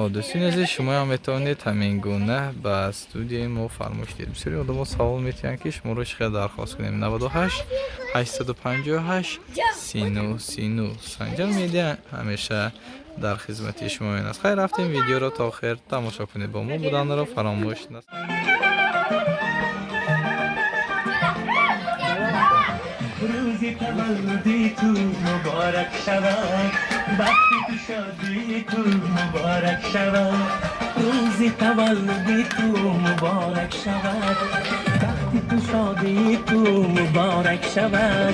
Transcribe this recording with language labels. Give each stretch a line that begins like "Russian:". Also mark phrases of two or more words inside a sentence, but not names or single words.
Tajik: Дӯстони азиз, шумоам метавонед ҳамин гуна ба студияи мо фармоиш диҳед. Бисёри одамон савол метиҳанд ки шуморо чӣ қадр дархост кунем. 98 858 39 39. Санҷар медиа ҳамеша дар хизмати шумо аст. Хайр рафтем, видеоро то охир тамошо кунед. Бо мо буданро фаромӯш накунед.
Persian: روزی تولدی تو مبارک شود، وقتی تو شادی تو مبارک شود. روزی تولدی تو مبارک شود، وقتی تو شادی تو مبارک شود.